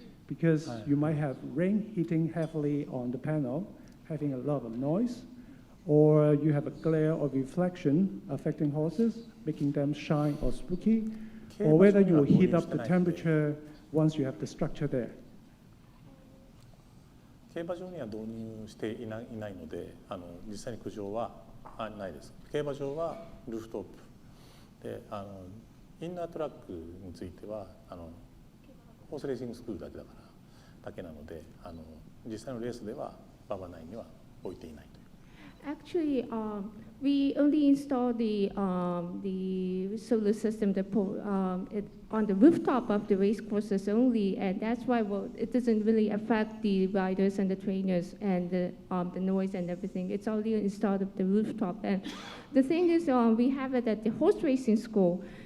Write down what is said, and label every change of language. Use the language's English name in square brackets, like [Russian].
[English] Because you might have rain hitting heavily on the panel, having a lot of noise, or you have a glare or reflection affecting horses, making them shine or spooky, or whether you will heat up the temperature once you have the structure there. [Japanese] 競馬場には導入していないので、実際に苦情はないです。競馬場はルーフトップで、インナートラックについてはホースレーシングスクールだけなので、実際のレースでは馬場内には置いていないという。 [English] Actually, we only install the solar system on the rooftop of the race courses only, and that's why it doesn't really affect the riders and the trainers and the noise and everything. It's only installed at the rooftop. And the thing is, we have it at the horse racing school.